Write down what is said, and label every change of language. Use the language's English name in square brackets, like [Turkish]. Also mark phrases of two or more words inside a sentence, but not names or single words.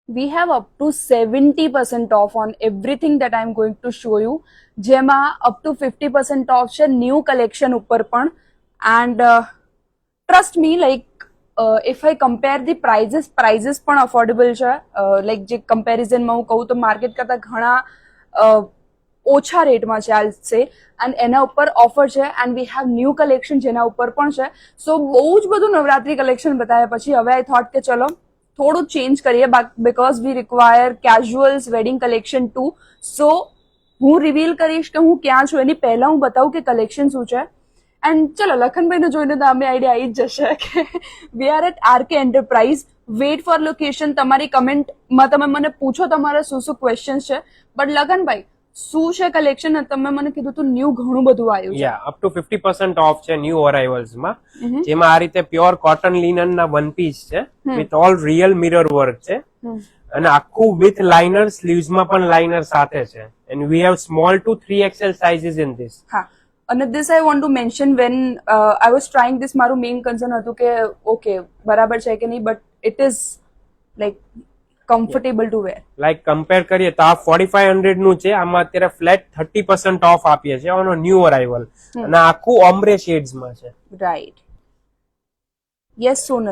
[English] we have up to 70% off on everything that I'm going to show you. જેમાં up to 50% off છે new collection [Gujarati] ઉપર પણ. [English] And trust me, like if I compare the prices પણ affordable છે. [Gujarati] Like જે comparison માં હું કહું તો માર્કેટ કરતા ઘણા ઓછા રેટમાં છે [English] I'll say. and [Gujarati] એના ઉપર ઓફર છે [English] and we have new collection [Gujarati] જેના ઉપર પણ છે. સો બહુ જ બધું નવરાત્રી કલેક્શન બતાવ્યા પછી હવે [English] I thought [Gujarati] કે ચલો થોડું ચેન્જ કરીએ [English] because we require casuals wedding collection too. [Gujarati] so હું રિવીલ કરીશ કે હું ક્યાં છું એની પહેલા હું બતાવું કે કલેક્શન શું છે. એન્ડ ચલો લખનભાઈને જોઈને તો અમે આઈડિયા આવી જ જશે કે [English] we are at RK Enterprise. wait for location. [Gujarati] તમારી કમેન્ટમાં તમે મને પૂછો તમારે શું શું ક્વેશ્ચન્સ છે. બટ લખનભાઈ શું છે કલેક્શન? તમે મને કીધું તું ન્યુ ઘણું બધું આવ્યું છે. [English] up to 50% off [Gujarati] છે [English] new arrivals [Gujarati] માં, જેમાં આ રીતે [English] pure cotton linen [Gujarati] ના [English] one piece [Gujarati] છે [English] with all real mirror work [Gujarati] છે અને આખું [English] with liner, [Gujarati] સ્લીવ્સ માં પણ લાઇનર સાથે છે. [English] and we have small to 3XL sizes in this. [Gujarati] હા, અને [English] this I want to mention when I was trying this, [Gujarati] મારું [English] main concern [Gujarati] હતું કે ઓકે બરાબર છે કે નહીં, [English] but it is like comfortable to wear. [Gujarati] લાઈક કમ્પેર કરીએ તો આ 4500 નું છે, આમાં અત્યારે [English] flat 30% off [Gujarati] આપીએ છીએ [English] on new arrival [Gujarati] અને આખું [English] ombre shades [Gujarati] માં છે. [English] right. yes Sonal,